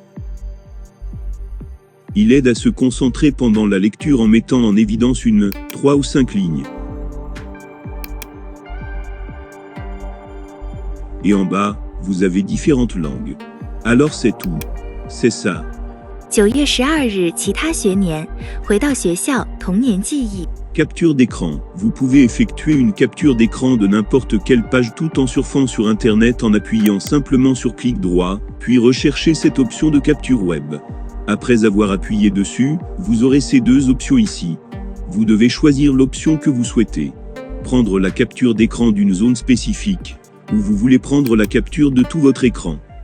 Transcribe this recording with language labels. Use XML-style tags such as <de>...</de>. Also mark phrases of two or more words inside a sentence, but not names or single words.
<fr>Il aide à se concentrer pendant la lecture en mettant en évidence 3 ou 5 lignes. Et en bas, vous avez différentes langues. Alors c'est tout. C'est ça.</fr> <zh>9 月12日，其他学年，回到学校，童年记忆。</zh> <fr>Capture d'écran. Vous pouvez effectuer une capture d'écran de n'importe quelle page tout en surfant sur Internet en appuyant simplement sur clic droit, puis recherchez cette option de capture web. Après avoir appuyé dessus, vous aurez ces deux options ici. Vous devez choisir l'option que vous souhaitez. Prendre la capture d'écran d'une zone spécifique, ou vous voulez prendre la capture de tout votre écran.</fr>